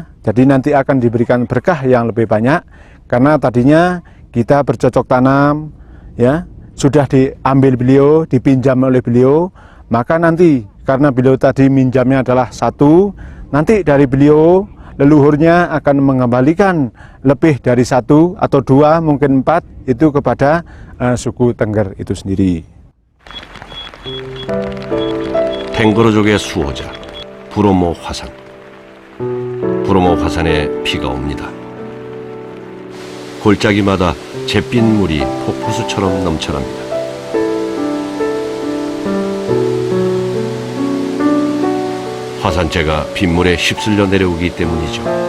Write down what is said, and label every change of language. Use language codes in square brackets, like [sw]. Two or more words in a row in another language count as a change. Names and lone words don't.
[id] Jadi nanti akan diberikan berkah yang lebih banyak karena tadinya kita bercocok tanam, ya, sudah diambil beliau, dipinjam oleh beliau, maka nanti karena beliau tadi minjamnya adalah satu, nanti dari beliau leluhurnya akan mengembalikan lebih dari 1 atau 2, mungkin 4 itu kepada suku Tengger itu sendiri. [ko] 탱거로족의 수호자 브로모 화산. 브로모 화산에 비가 옵니다. 골짜기마다 잿빛 물이 폭포수처럼 넘쳐납니다. 화산재가 빗물에 휩쓸려 내려오기 때문이죠.